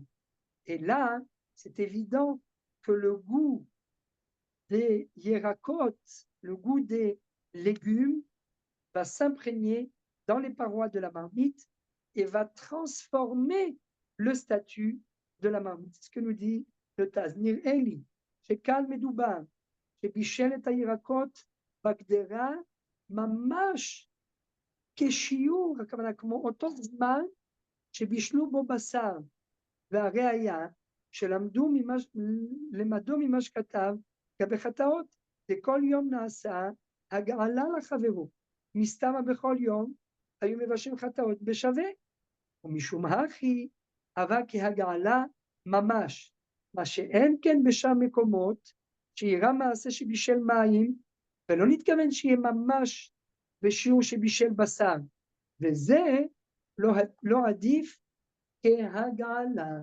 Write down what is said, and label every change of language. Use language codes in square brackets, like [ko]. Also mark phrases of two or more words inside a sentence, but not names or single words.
[fr] Et là, c'est évident que le goût des hiérakot, le goût des légumes, va s'imprégner dans les parois de la marmite et va transformer le statut de la marmite. C'est ce que nous dit le Taz. [he] ניר אלי, שקל מדובה, שבישל את הירקות, בקדירה, mamash, כשיעור, הכוונה כמו אותו זמן שבישלו בו בשר, והראיה שלמדו ממה שכתב לגבי חטאות, וכל יום נעשה הגעלה לחברו, מסתמה בכל יום היו מבשלים חטאות בשווה, ומשום הכי אבל כהגעלה ממש, מה שאין כן בשאר מקומות, שאירע מעשה שבישל מים ולא נתכוון שיהיה ממש בשיעור שבישל בשר, וזה לא עדיף כהגעלה.